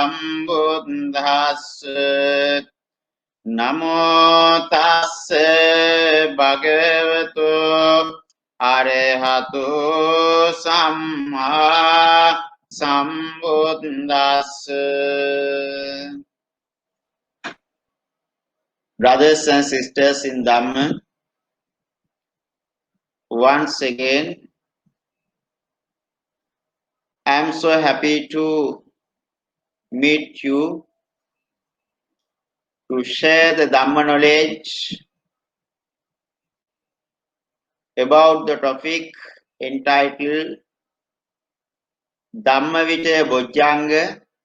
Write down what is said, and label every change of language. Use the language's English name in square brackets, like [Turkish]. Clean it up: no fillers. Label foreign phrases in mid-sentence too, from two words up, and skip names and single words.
[Pali] Sambuddhassa Namo Tassa Bhagavato Arahato Samma Sambuddhassa. [English] Brothers and sisters in Dhamma, once again, I am so happy to meet you to share the Dhamma knowledge about the topic entitled Dhamma Vichaya Bojjhanga.